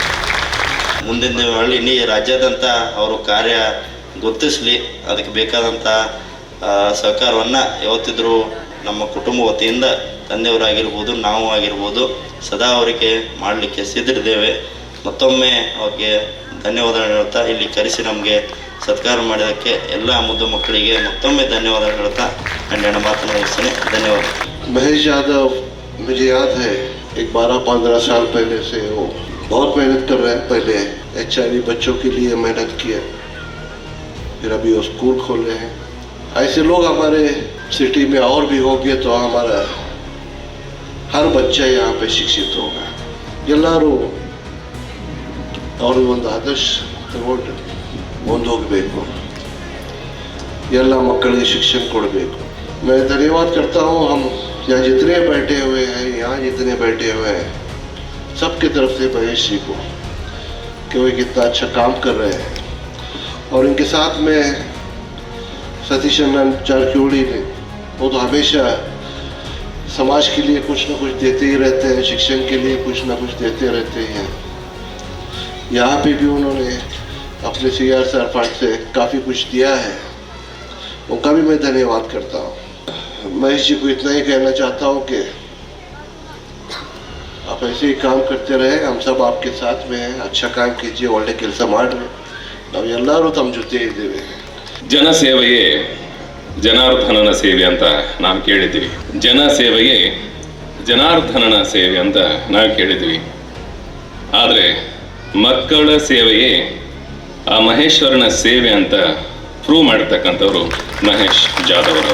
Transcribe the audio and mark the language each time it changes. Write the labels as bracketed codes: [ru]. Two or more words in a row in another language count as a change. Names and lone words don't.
[kn] ಮುಂದಿನ ದಿನಗಳಲ್ಲಿ ಇಡೀ ರಾಜ್ಯಾದ್ಯಂತ ಅವರು ಕಾರ್ಯ ಗುರುತಿಸಲಿ, ಅದಕ್ಕೆ ಬೇಕಾದಂಥ ಸಹಕಾರವನ್ನು ಯಾವತ್ತಿದ್ರೂ ನಮ್ಮ ಕುಟುಂಬ ವತಿಯಿಂದ ತಂದೆಯವರಾಗಿರ್ಬೋದು, ನಾವು ಆಗಿರ್ಬೋದು, ಸದಾ ಅವರಿಗೆ ಮಾಡಲಿಕ್ಕೆ ಸಿದ್ಧರಿದ್ದೇವೆ. ಮತ್ತೊಮ್ಮೆ ಅವ್ರಿಗೆ ಧನ್ಯವಾದ ಹೇಳ್ತಾ, ಇಲ್ಲಿ ಕರೆಸಿ ನಮಗೆ ಸತ್ಕಾರ ಮಾಡಿದ್ದಕ್ಕೆ ಎಲ್ಲ ಮುದ್ದು ಮಕ್ಕಳಿಗೆ ಮತ್ತೊಮ್ಮೆ ಧನ್ಯವಾದ ಹೇಳ್ತಾ ನನ್ನ ಮಾತನ್ನು ಮುಗಿಸ್ತೇನೆ. ಧನ್ಯವಾದ. [hi] महेश यादव मुझे याद है, एक 12-15 साल पहले से वो बहुत मेहनत कर रहे हैं. पहले HIV बच्चों के लिए मेहनत किया, फिर अभी वो स्कूल खोले हैं. ऐसे लोग हमारे सिटी में और भी होंगे तो हमारा हर बच्चा यहाँ पे शिक्षित होगा. [kn] ಎಲ್ಲರೂ ಅವರು ಒಂದು ಆದರ್ಶ ತಗೊಂಡು ಮುಂದೆ ಹೋಗಬೇಕು, ಎಲ್ಲ ಮಕ್ಕಳಿಗೆ ಶಿಕ್ಷಣ ಕೊಡಬೇಕು. [hi] मैं धन्यवाद करता हूँ हम यहाँ जितने बैठे हुए हैं, यहाँ जितने बैठे हुए हैं, सबके तरफ से महेश जी को कि वो कितना अच्छा काम कर रहे हैं. और इनके साथ में सतीश जारकिहोली ने, वो तो हमेशा समाज के लिए कुछ न कुछ देते ही रहते हैं, शिक्षण के लिए कुछ न कुछ देते रहते हैं. यहाँ पे भी उन्होंने अपने CR फंड से काफ़ी कुछ दिया है, उनका भी मैं धन्यवाद करता हूँ. महेश जी को इतना ही कहना चाहता हूँ कि आप ऐसे ही काम करते रहे, हम सब आपके साथ में हैं. अच्छा काम कीजिए, [kn] ಒಳ್ಳೆ ಕೆಲಸ ಮಾಡಿರಿ, ನಾವು ಎಲ್ಲರೂ ತಮ್ಮ ಜೊತೆ ಇದ್ದೇವೆ. ಜನಸೇವೆಯೇ ಜನಾರ್ದನನ ಸೇವೆ ಅಂತ ನಾವು ಕೇಳಿದ್ದೀವಿ. ಜನ ಸೇವೆಯೇ ಜನಾರ್ದನನ ಸೇವೆ ಅಂತ ನಾವು ಕೇಳಿದ್ದೀವಿ. ಆದರೆ ಮಕ್ಕಳ ಸೇವೆಯೇ ಆ ಮಹೇಶ್ವರನ ಸೇವೆ ಅಂತ ಪ್ರೂವ್ ಮಾಡಿರ್ತಕ್ಕಂಥವ್ರು ಮಹೇಶ್ ಜಾಧವ್ ಅವರು.